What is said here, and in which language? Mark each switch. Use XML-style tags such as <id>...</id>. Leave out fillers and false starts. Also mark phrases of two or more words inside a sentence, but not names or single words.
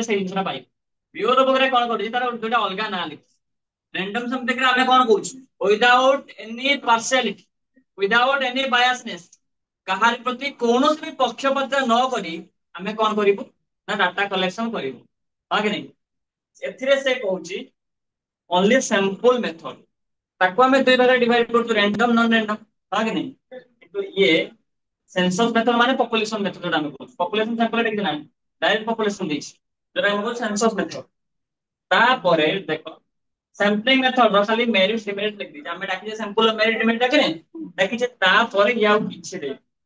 <or>ସେଇ ଜିନିଷଟା ପାଇବ ବିୟରବୁକ୍ ରେ କଣ କରୁଛି ତାର ଦୁଇଟା ଅଲଗା ନାଁ ଲେଖିଛି</or> <en>random sampling</en> <or>ରେ ଆମେ କଣ କହୁଛୁ</or> <en>without any partiality without any biasness</en> <or>କାହାରି ପ୍ରତି କୌଣସି ବି ପକ୍ଷପାତ ନ କରି ଆମେ କଣ କରିବୁ ନା</or> <en>data collection</en> <or>କରିବୁ ହଁ କି ନାଇଁ ଏଥିରେ ସେ କହୁଛି</or> <en>only sample method</en> <or>ତାକୁ ଆମେ ଦୁଇ ଭାଗରେ ଡିଭାଇଡ କରୁଛୁ</or> <en>random non random</en> <or>ହଁ କି ନାଇଁ କିନ୍ତୁ ଇଏ</or> <en>census method</en> <or>ମାନେ</or> <en>population method</en> <or>ଯୋଉଟା ଆମେ କହୁଛୁ</or> <en>population sample</en> <or>ଦେଖି ନାହିଁ</or> <en>direct population</en> <or>ଦେଇଛି ଯୋଉଟା ଆମେ କହୁଛୁ</or> <en>census method</en> <or>ତାପରେ ଦେଖ</or> <en>sampling method</en> <or>ର ଖାଲି</or> <en>merit demerit</en> <or>ଲେଖିଦେଇଛି ଆମେ ଡାକିଛେ</or> <en>sample merit demerit</en> <or>ଡାକିନେ ଡାକିଛେ ତାପରେ ଇଏ ଆଉ କିଛି ଦେଇନି</or>